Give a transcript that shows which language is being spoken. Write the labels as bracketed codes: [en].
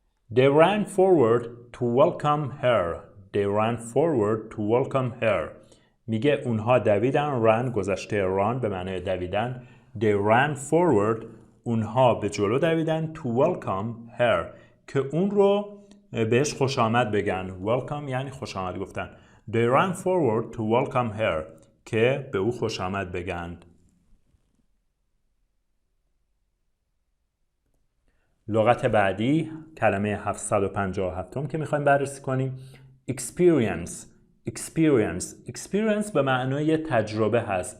[en] They ran forward to welcome her. [fa] میگه اونها دویدن. run گذشته run به معنای دویدن. [en] They ran forward [fa] اونها به جلو دویدن [en] to welcome her [fa] که اون رو بهش خوش آمد بگن. welcome یعنی خوش آمد گفتن. [en] They ran forward to welcome her [fa] که به او خوش آمد بگن. لغت بعدی کلمه 757 که میخوایم بررسی کنیم experience به معنای تجربه هست.